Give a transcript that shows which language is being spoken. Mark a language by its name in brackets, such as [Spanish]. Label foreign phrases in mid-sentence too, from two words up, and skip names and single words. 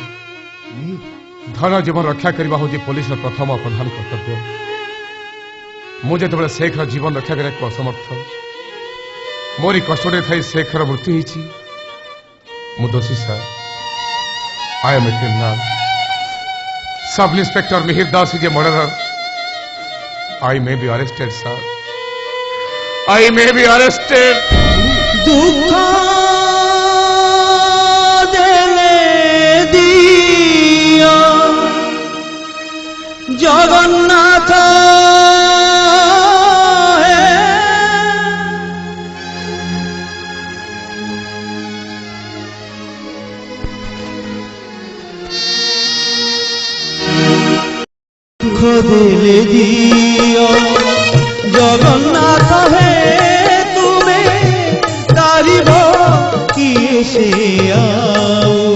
[Odia] ଧନ ଜୀବନ ରକ୍ଷା କରିବା ହେଉଛି ପୋଲିସର ପ୍ରଥମ ପ୍ରଧାନ କର୍ତ୍ତବ୍ୟ। ମୁଁ ଯେତେବେଳେ ଶେଖର ଜୀବନ ରକ୍ଷା କରିବାକୁ ଅସମର୍ଥ, ମୋରି କଷ୍ଟରେ ଥାଇ ଶେଖର ମୃତ୍ୟୁ ହେଇଛି, ମୁଁ ଦୋଷୀ ସାର୍। [English] I am a criminal. Sub Inspector Mihir Das is a murderer. I may be arrested, sir. I may be arrested. [Odia] ଦୁଃଖ ଦେଲେ ଦିଅ ଜଗନ୍ନାଥ ହେ, ଦୁଃଖ ଦେଲେ ଦିଅ ଜଗନ୍ନାଥ ହେ, ତୁମେ ତାରିବ କିଏ ସେ ଅଉ